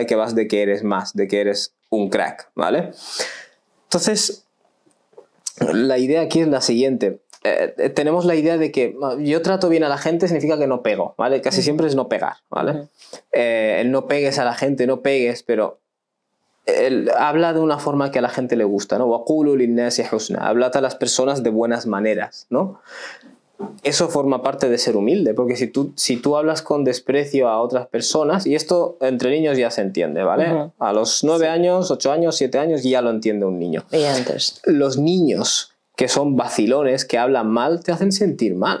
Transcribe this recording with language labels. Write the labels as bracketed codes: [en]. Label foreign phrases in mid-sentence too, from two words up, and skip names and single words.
[es] Que vas de que eres más, de que eres un crack, ¿vale? Entonces, la idea aquí es la siguiente. Tenemos la idea de que yo trato bien a la gente significa que no pego, ¿vale? Casi siempre es no pegar, ¿vale? El no pegues a la gente, no pegues, pero habla de una forma que a la gente le gusta, ¿no? [ar] وَقُولُوا لِلنَّاسِ حُسْنًا. [es] Hablad a las personas de buenas maneras, ¿no? Eso forma parte de ser humilde, porque si tú hablas con desprecio a otras personas, y esto entre niños ya se entiende, ¿vale? A los 9 años, 8 años, 7 años ya lo entiende un niño. Y antes. Los niños que son vacilones, que hablan mal, te hacen sentir mal.